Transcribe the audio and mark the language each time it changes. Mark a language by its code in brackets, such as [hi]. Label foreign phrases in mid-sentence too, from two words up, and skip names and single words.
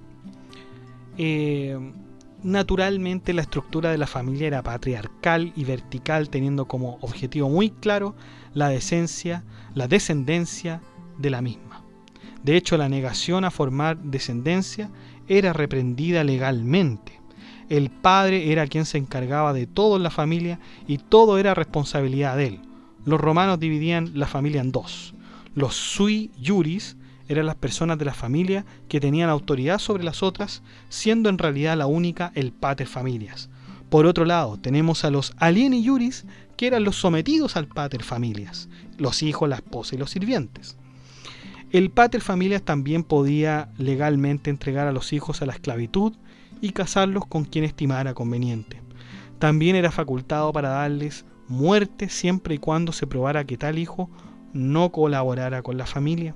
[es] Naturalmente, la estructura de la familia era patriarcal y vertical, teniendo como objetivo muy claro la descendencia de la misma. De hecho, la negación a formar descendencia era reprendida legalmente. El padre era quien se encargaba de todo en la familia y todo era responsabilidad de él. Los romanos dividían la familia en dos. Los [la] sui iuris [es] eran las personas de la familia que tenían autoridad sobre las otras, siendo en realidad la única el [la] pater familias. [es] Por otro lado, tenemos a los [la] alieni iuris, [es] que eran los sometidos al [la] pater familias, [es] los hijos, la esposa y los sirvientes. El [la] pater familias [es] también podía legalmente entregar a los hijos a la esclavitud y casarlos con quien estimara conveniente. También era facultado para darles muerte siempre y cuando se probara que tal hijo no colaborara con la familia.